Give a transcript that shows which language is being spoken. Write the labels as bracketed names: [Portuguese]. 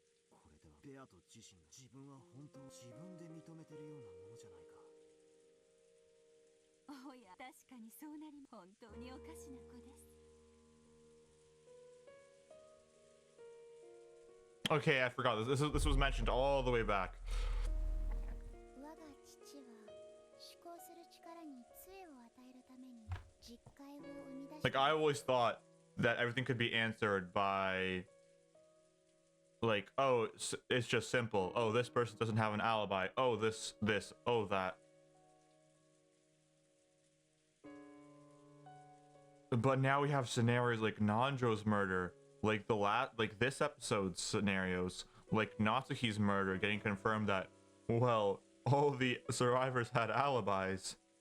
[Japanese] これではベアト自身が自分は本当自分で認めてるようなものじゃないか。おや、確かにそうなり、本当におかしな子です。 [English] Okay, I forgot this was mentioned all the way back. [Japanese] 我が父は思考する力に杖を与えるために実戒を生み出し。 [English] Like, I always thought that everything could be answered by, like, oh, it's just simple. Oh, this person doesn't have an alibi. Oh, this, oh, that. But now we have scenarios like Nanjo's murder, like like this episode's scenarios, like Natsuki's murder, getting confirmed that, well, all the survivors had alibis.